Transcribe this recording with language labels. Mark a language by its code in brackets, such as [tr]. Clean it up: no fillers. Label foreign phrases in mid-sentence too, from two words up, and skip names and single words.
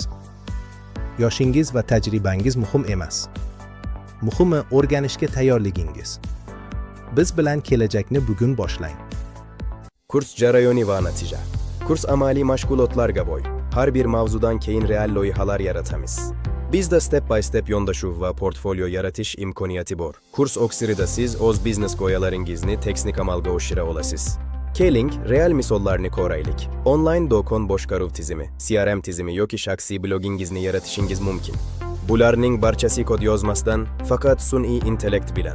[uz] Yoshingiz va tajribangiz muhim emas. Muhimi o'rganishga tayyorligingiz. Biz bilan kelajakni bugun boshlang. Kurs jarayoni va natija. Kurs amaliy mashg'ulotlarga boy. Har bir mavzudan keyin real loyihalar yaratamiz. Bizda [en] step by step [uz] yondashuv va portfolio yaratish imkoniyati bor. Kurs oksirida siz o'z biznes g'oyalaringizni teknik amalga oshira olasiz. Keling, real misollarni ko'raylik. Online do'kon boshqaruv tizimi, CRM tizimi yoki shaxsiy blogingizni yaratishingiz mumkin. Bularning barchasi kod yozmasdan, faqat sun'iy intellekt bilan.